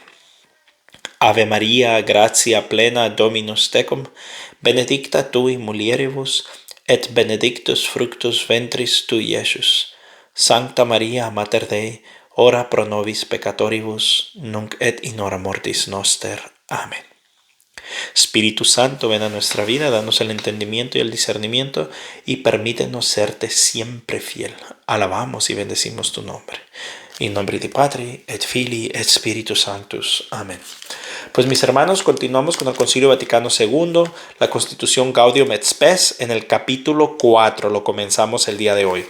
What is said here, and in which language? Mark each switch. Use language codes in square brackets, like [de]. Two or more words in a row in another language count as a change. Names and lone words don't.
[la] Ave Maria, gratia plena Dominus tecum, benedicta tui mulieribus, et benedictus fructus ventris tui, Iesus. Sancta Maria, Mater Dei, ora pro nobis peccatoribus, nunc et in hora mortis noster. [es] Amén. Espíritu Santo, ven a nuestra vida, danos el entendimiento y el discernimiento y permítenos serte siempre fiel. Alabamos y bendecimos tu nombre. [la] In nombre di Patri, et Filii, et Spiritus Sanctus. [es] Amén. Pues mis hermanos, continuamos con el Concilio Vaticano II, la Constitución Gaudium et Spes, en el capítulo 4, lo comenzamos el día de hoy.